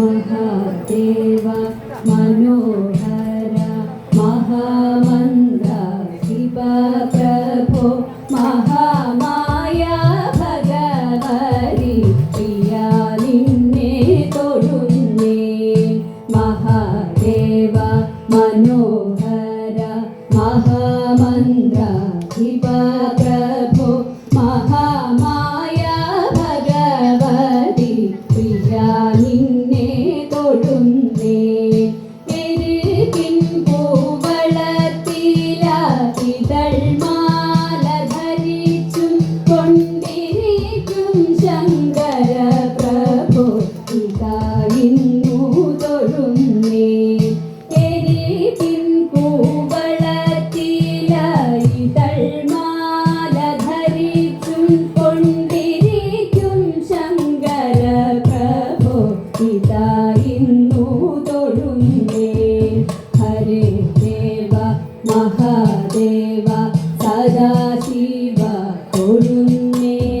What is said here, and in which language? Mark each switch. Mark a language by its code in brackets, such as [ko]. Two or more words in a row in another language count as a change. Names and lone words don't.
[sa] महादेव मनोहर महामन्त्र शिव प्रभो महामाया भगवति प्रिया [ml] നിന്നെ തൊഴുന്നേ [sa] महादेव मनोहर महामन्त्र शिव प्रभो महामाया भगवति प्रिया നിന്നെ [ml] തൊഴുന്നേ എരികിൻ പൂവളത്തില ഇതൾമാല ധരിച്ചും കൊണ്ടിരിക്കും ശങ്കര പ്രഭു ഇതാ ഇന്നു തൊഴുന്നേ എരികിൻ പൂവളത്തില ഇതൾമാല ധരിച്ചും കൊണ്ടിരിക്കും ശങ്കര പ്രഭു ഇതാ ഇന്നു തൊഴുന്നേ ഹരേ ദേവ മഹാദേവ സദാശിവ തൊഴുന്നേ